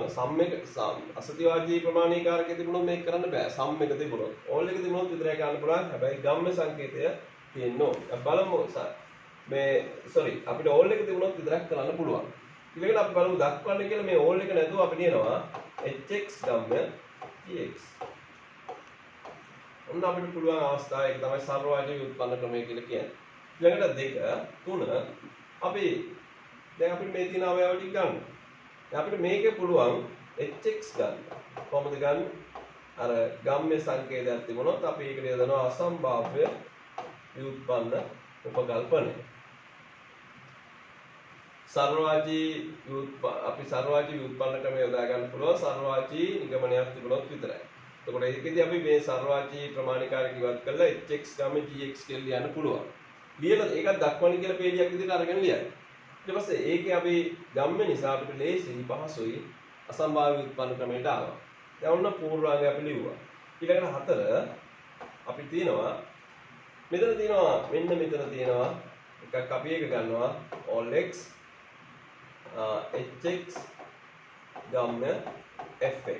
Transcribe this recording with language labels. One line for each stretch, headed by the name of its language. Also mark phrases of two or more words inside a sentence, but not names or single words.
Sinhala: අසතිවාචී ප්‍රමාණීකාරකයේ තිබුණොත් මේක කරන්න බෑ. සම් එක තිබුණොත්. ඕල් එක තිබුණොත් විතරයි කරන්න පුළුවන්. හැබැයි ගම්ම සංකේතය තියෙන්න ඕනේ. බලමු මේ අපිට ඕල් එක තිබුණොත් විතරක් කරන්න පුළුවන්. ඊළඟට අපි බලමු දක්වන්න කියලා මේ ඕල් එක නැතුව අපි කියනවා
English: hx, gx.
Sinhala: ඔන්න අපිට පුළුවන් අවස්ථාව ඒක තමයි සර්වවාචී ව්‍යුත්පන්න ක්‍රමය කියලා කියන්නේ. ඊළඟට 2 3 අපි දැන් අපිට මේ තියෙන අවයව ටික ගන්න. දැන් අපිට මේකේ පුළුවන් hx ගන්න. කොහොමද ගන්න? අර ගම්ම්‍ය සංකේතයක් තිබුණොත් අපි ඒකට යොදනවා අසම්භාව්‍ය ව්‍යුත්පන්න උපකල්පනය. අපි සර්වවාචී ව්‍යුත්පන්න ක්‍රමය යොදා ගන්න පුළුවන් සර්වවාචී නිගමනයක් තිබුණොත් විතරයි. එතකොට ඒකෙදී අපි මේ සර්වවාචී ප්‍රමාණිකාරක ඉවත් කරලා
English: hx, gx
Sinhala: කියලා ලියන්න පුළුවන්. ලියලා ඒකත් දක්වන්න කියලා පේලියක් විදිහට අරගෙන ලියන්න. ඊට පස්සේ ඒකේ අපි ගම්ම නිසා අපිට ලේසියි පහසුයි අසම්භාව්‍ය ව්‍යුත්පන්න ක්‍රමයට ආවා. දැන් ඔන්න පූර්වාංගය අපි ලිව්වා. ඊළඟට 4 අපි තියෙනවා මෙතන තියෙනවා මෙන්න මෙතන තියෙනවා එකක් අපි ඒක ගන්නවා
English: all x hx,
Sinhala: ගම්ම fx.